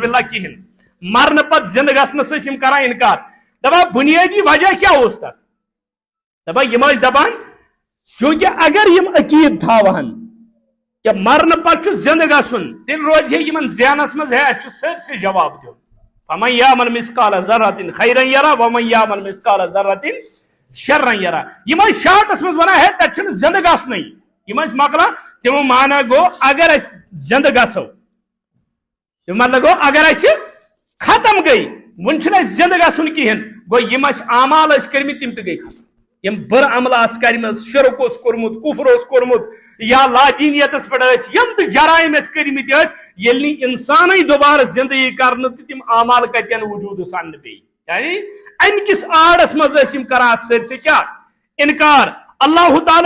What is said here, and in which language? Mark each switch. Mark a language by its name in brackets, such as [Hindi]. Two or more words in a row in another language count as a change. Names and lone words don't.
[Kashmiri] باللہ کِہینۍ مرنہٕ پتہٕ زندٕ گژھنس ٲسۍ یِم کران انکار دپان بنیٲدی وجہ کیٛاہ اوس تتھ دپان یِم ٲسۍ دپان چوٗنکہِ اگر یِم عقیٖد تھاوہن کہ مرنہٕ پتہٕ چھُ زندٕ گژھُن تیٚلہِ روزِ ہے یِمن ذہنس منٛز ہے اَسہِ چھُ سٲرسٕے جواب دیُن [Arabic] فمن یعمل مثقال ذرة خیرا یرا ومن یعمل مثقال ذرة شرا یرا [Kashmiri] یِم ٲسۍ شاٹس منٛز ونان ہے تتہِ چھُنہٕ زندٕ گژھنٕے یِم ٲسۍ مۄکلان تِمو مانا گوٚو اگر أسۍ زندٕ گژھو مطلب گوٚو اگر أسۍ ختم گٔے وۄنۍ چھُنہٕ اَسہِ زندٕ گژھُن کِہینۍ گوٚو یِم اَسہِ اعمال ٲسۍ کٔرمٕتۍ تِم تہِ گٔے ختم یِم بُرٕ عملہٕ آسہٕ کٔرمٕژ شرک اوس کوٚرمُت کُفر اوس کوٚرمُت یا لادیٖنیتس پٮ۪ٹھ ٲسۍ یِم تہِ جرایِم اَسہِ کٔرمٕتۍ ٲسۍ ییٚلہِ نہٕ اِنسانٕے دُبارٕ زندگی کرنہٕ تہٕ تِم اعمال کتٮ۪ن وجوٗدس اننہٕ پیٚیہِ یعنی امہِ کِس آڑس منٛز ٲسۍ یِم کران اتھ سٲرسٕے کیٛاہ انکار اللہ تعالیٰ